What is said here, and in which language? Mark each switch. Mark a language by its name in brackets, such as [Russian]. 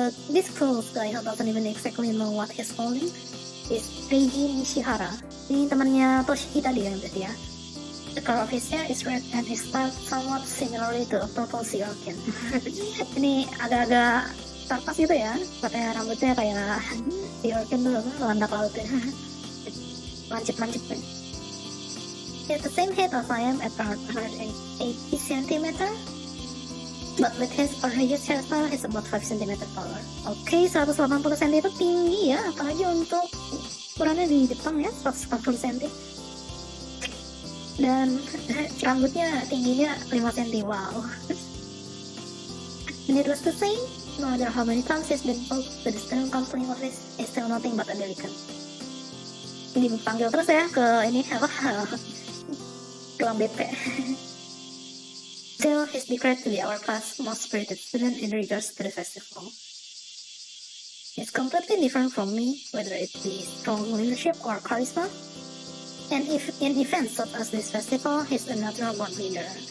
[English] This close guy who doesn't even exactly know what he's holding is Reiji Nishihara. [Indonesian] Ini temannya Toshiki tadi ya berarti ya. [English] The color of his hair is red and his style somewhat similarly to a purple sea orchid. [Indonesian] Ini agak-agak tarpas gitu ya, pakai rambutnya kayak sea orchid tuh, landak lautnya. Lancip-lancip kan. [English] He has the same height as I am at around 180 cm. But with his outrageous hairstyle, he's about 5 cm taller. [Indonesian] Oke, 180 cm itu tinggi ya, apalagi untuk ukurannya di Jepang ya, 180 cm. Dan rambutnya tingginya 5 cm, wow. [English] Needless to say, no matter how many times he's been told to the student counseling office, is still nothing but a delicate. [Indonesian] Ini dipanggil terus ya ke ini apa? Ruang BP. [English] Still, he's declared to be our class most spirited student in regards to the festival. He's completely different from me, whether it be strong leadership or charisma. And if in events such as this festival, he's a natural born leader.